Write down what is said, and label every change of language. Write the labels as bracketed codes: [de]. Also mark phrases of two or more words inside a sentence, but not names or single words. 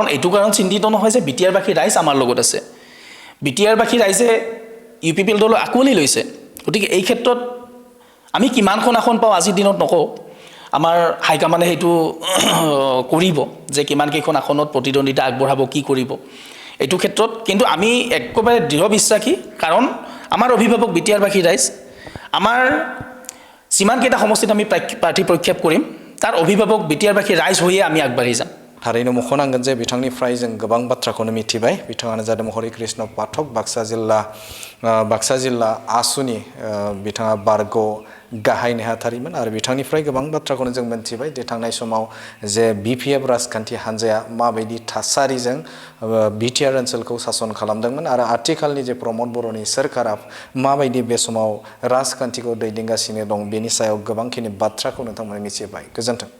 [as] এইটো কাৰণ চিন্তিত নহয় যে বিটিআৰবাসী ৰাইজ আমাৰ লগত আছে বিটিআৰবাসী ৰাইজে ইউপিপিএল দল আকোৱালি লৈছে গতিকে এই ক্ষেত্ৰত আমি কিমানখন আসন পাওঁ আজিৰ দিনত নকওঁ আমাৰ হাইকমাণ্ডে সেইটো কৰিব যে কিমান কেইখন আসনত প্ৰতিদ্বন্দ্বিতা আগবঢ়াব কি কৰিব এইটো ক্ষেত্ৰত কিন্তু আমি একেবাৰে দৃঢ় বিশ্বাসী কাৰণ আমাৰ অভিভাৱক বিটিআৰবাসী ৰাইজ আমাৰ যিমান কেইটা সমষ্টিত আমি প্ৰাৰ্থী প্ৰক্ষেপ কৰিম তাৰ অভিভাৱক বিটিআৰবাসী ৰাইজ হৈয়ে আমি আগবাঢ়ি যাম [brx] थारैनो मख'नांगोन जे बिथांनिफ्राय जों गोबां बाथ्राखौनो मिथिबाय बिथाङानो जादों हरि कृष्ण पाठक बाक्सा जिल्ला आसुनि बिथाङा बारग' गाहाय नेहाथारिमोन आरो बिथांनिफ्राय गोबां बाथ्राखौनो जों मिथिबाय जे थांनाय समाव जे बिपिएफ राजखान्थि हान्जाया माबायदि थासारिजों बिटिआर ओनसोलखौ सासन खालामदोंमोन आरो आथिखालनि जे प्रमद बर'नि सोरखारा माबायदि बे समाव राजखान्थिखौ दैदेनगासिनो दं बेनि सायाव गोबांखिनि बाथ्राखौ नोंथांमोना मिथिबाय गोजोन्थों